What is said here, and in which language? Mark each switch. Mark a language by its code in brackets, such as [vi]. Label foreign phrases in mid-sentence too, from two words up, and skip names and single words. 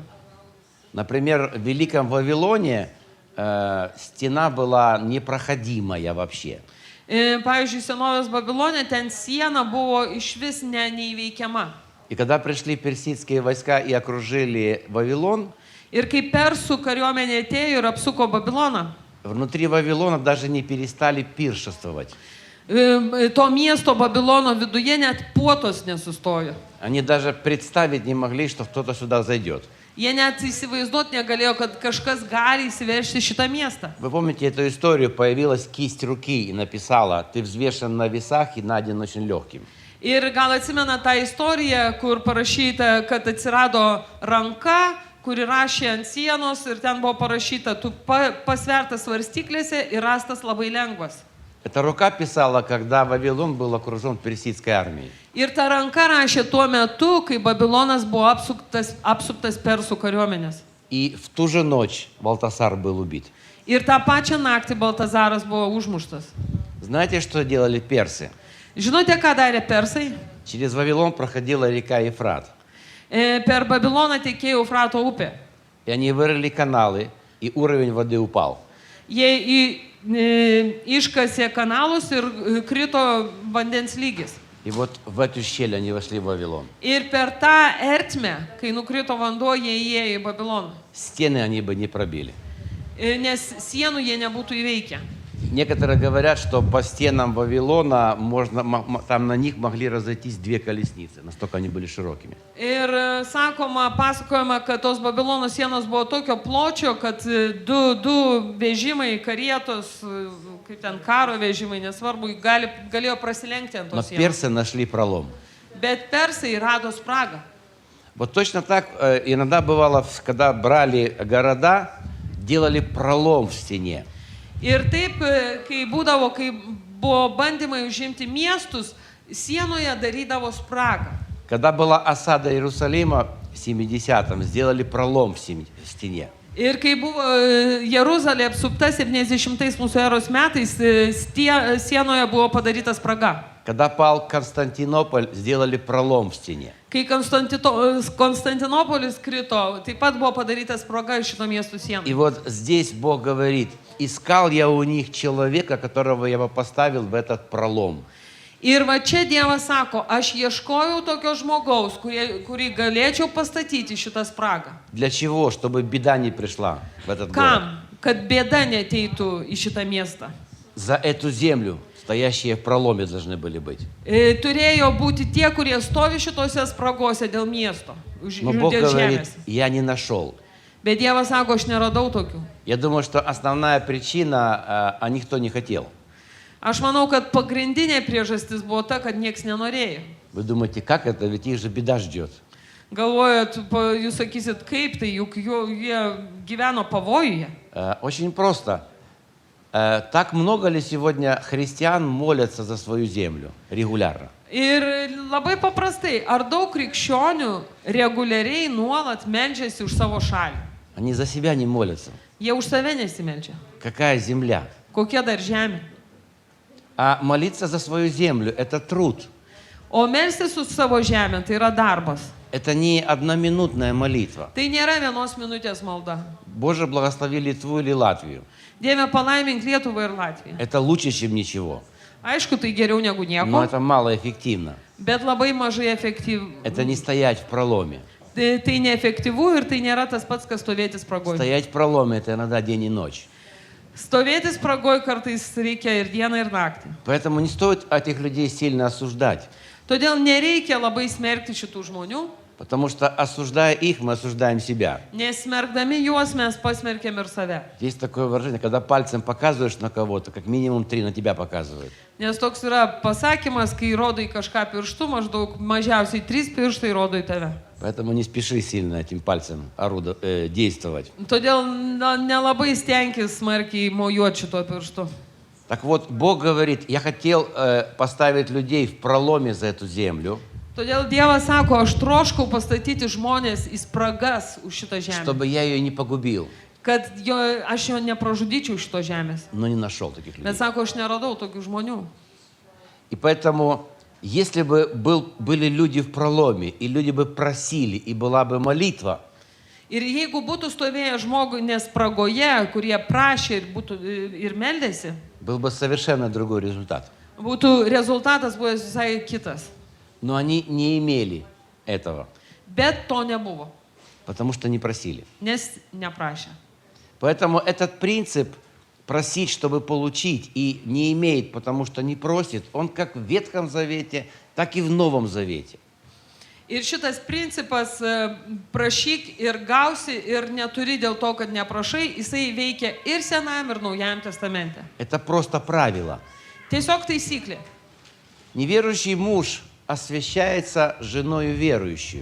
[ru] Например, в Великом Вавилоне стена была непроходимая вообще. [lt] Pavyzdžiui, senovės Babilone ten siena buvo išvis neįveikiama. [ru] И когда пришли персидские войска и окружили Вавилон, [lt] Ir kai persų kariuomenė atėjo ir apsuko Babiloną, [ru] внутри Вавилона даже не перестали пиршествовать. [lt] to miesto Babilono viduje net puotos nesustojo. [ru] Они даже представить не могли, что кто-то сюда зайдет. [lt] Jie net įsivaizduoti negalėjo, kad kažkas gali įsiveržti šitą miestą. [ru] Вы помните эту историю? Появилась кисть руки и написала: «Ты взвешен на весах и найден очень легким». [lt] Ir gal atsimena tą istoriją, kur parašyta, kad atsirado ranka, kuri rašė ant sienos ir ten buvo parašyta, tu pasvertas svarstyklėse ir rastas labai lengvas. [ru] Эта рука писала, когда Вавилон был окружен персидской армией. [lt] Ir ta ranka rašė tuo metu, kai Babilonas buvo apsuptas persų kariuomenės. [ru] И в ту же ночь Валтасар был убит. [lt] Ir tą pačią naktį Baltazaras buvo užmuštas. [ru] Знаете, что делали персы? [lt] Žinote, ką darė persai? [ru] Через Вавилон проходила река Ефрат. [lt] Per Babiloną tekėjo Eufrato upė. [ru] И они вырыли каналы, и уровень воды упал. [lt] Jie iškasė kanalus ir krito vandens lygis. [ru] И вот в эту щель они вошли в Вавилон. [lt] Ir per tą ertmę, kai nukrito vanduo, jie įėjo į Babiloną. [ru] Стены они бы не пробили. [lt] Nes sienų jie nebūtų įveikę. [ru] Некоторые говорят, что по стенам Вавилона там на них могли разойтись 2 колесницы, настолько они были широкими. [lt] Ir pasakojama, kad tos Babilono sienos buvo tokio pločio, kad du vežimai, karietos, kaip ten karo vežimai, nesvarbu, galėjo prasilenkti ant [ru] Но [lt] tos sienos. [ru] персы нашли пролом. [lt] Bet persai rado spragą. [ru] Вот точно так иногда бывало, когда брали города, делали пролом в стене. [lt] Ir taip, kai buvo bandymai užimti miestus, sienoje darydavo spragą. [ru] Когда была осада Иерусалима в 70-м, сделали пролом в стене. [lt] Ir kai buvo Jeruzalė apsupta 70 mūsų eros metais, sienoje buvo padaryta spraga. [ru] Когда пал Константинополь, сделали пролом в стене. [lt] Kai Konstantinopolis krito, taip pat buvo padaryta spraga iš šito miesto sienų. [ru] И вот здесь Бог говорит: искал я у них человека, которого я бы поставил в этот пролом. [lt] Ir va čia Dievas sako, aš ieškojau tokio žmogaus, kurį galėčiau pastatyti šitą spragą. [ru] Для чего? Чтобы беда не пришла в этот город. [lt] Kam? kad bėda neteitų į šitą miestą. [ru] За эту землю, стоящие в проломе, должны были быть. [lt] Turėjo būti tie, kurie stovi šitose spragose dėl miesto, [ru] Но Бог [lt] dėl [ru] говорит, [lt] žemės. [ru] я не нашел. [lt] Bet Dievas sako, aš neradau tokių. [ru] Я думаю, что основная причина, никто не хотел. [lt] Aš manau, kad pagrindinė priežastis buvo ta, kad nieks nenorėjo. [ru] Вы думаете, как это? Ведь их же беда ждет. [lt] Galvojat, jūs sakysit, kaip tai, juk jie gyveno pavojuje. [ru] Очень просто. Так много ли сегодня христиан молятся за свою землю регулярно? [lt] Ir labai paprastai, ar daug krikščionių reguliariai nuolat meldžiasi už savo šalį? [ru] Они за себя не молятся. [lt] Jie už save nesimeldžia. [ru] Какая земля? [lt] Kokia dar žemė? [ru] А молиться за свою землю – это труд. [lt] O melstis už savo žemę tai yra darbas. [ru] Это не одноминутная молитва. [lt] Tai nėra vienos minutės malda. [ru] Боже, благослови Литву или Латвию. [lt] Dieve palaimink Lietuvą ir Latviją. [ru] Это лучше, чем ничего. [lt] Aišku, tai geriau negu [ru] Но [lt] nieko, [ru] это малоэффективно. [lt] bet labai mažai efektyvu. [ru] Это не стоять в проломе. [lt] Tai neefektyvu ir tai nėra tas pats, kas stovėti spragoje. [ru] Стоять в проломе – это иногда день и ночь. [lt] Stovėti spragoje kartais reikia ir dieną, ir naktį. [ru] Поэтому не стоит этих людей сильно осуждать. [lt] Todėl nereikia labai smerkti šitų žmonių, [ru] Потому что, осуждая их, мы осуждаем себя. [lt] nes smerkdami juos mes pasmerkėm ir save. [ru] Есть такое выражение, когда пальцем показываешь на кого-то, как минимум 3 на тебя показывают. [lt] Nes toks yra pasakymas, kai rodai kažką pirštu, maždaug mažiausiai 3 pirštai rodo į tave. [ru] Поэтому не спеши сильно этим пальцем действовать. [lt] Todėl nelabai stenkis smarkiai mojuoti šito pirštu. [ru] Так вот, Бог говорит, я хотел поставить людей в проломе за эту землю, [lt] Todėl Dievas sako, aš troškau pastatyti žmonės į spragas už šitą žemę. [ru] чтобы я ее не погубил, [lt] Kad aš jo nepražudyčiau šito žemės. [ru] но не нашел таких людей. [lt] Bet sako, aš neradau tokių žmonių. [ru] И поэтому, если бы были люди в проломе, и люди бы просили, и была бы молитва, [lt] Ir jeigu būtų stovėję žmogui nespragoje, kurie prašė ir meldėsi, [ru] был бы совершенно другой результат. [lt] būtų rezultatas buvęs visai kitas. [ru] Но они не имели этого, [lt] Bet to nebuvo, [ru] потому что не просили. [lt] nes neprašė. [ru] Поэтому этот принцип просить, чтобы получить, и не имеет, потому что не просит, он как в Ветхом Завете, так и в Новом Завете. [lt] Ir šitas principas prašyk ir gausi ir neturi dėl to, kad neprašai, jisai veikia ir Senajam, ir Naujajam testamente. [ru] Это просто правило. [lt] Tiesiog taisyklė. [ru] Неверующий муж освящается женою верующую.